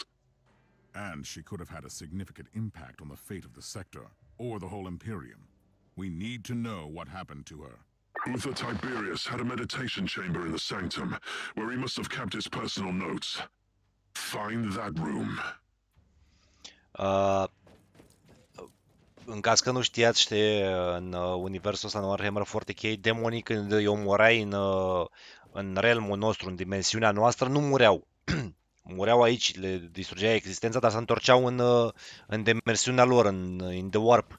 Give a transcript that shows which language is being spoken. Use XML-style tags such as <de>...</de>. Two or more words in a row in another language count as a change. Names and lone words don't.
<en>And she could have had a significant impact on the fate of the sector, or the whole Imperium. We need to know what happened to her. Uther Tiberius had a meditation chamber in the sanctum, where he must have kept his personal notes. Find that room.</en> <ro>În caz că nu știați, știi, în universul ăsta, în Warhammer 40k, demonii când îi omorai în realmul nostru, în dimensiunea noastră, nu mureau. Mureau aici, le distrugeai existența, dar se întorceau în dimensiunea lor, în The Warp.</ro>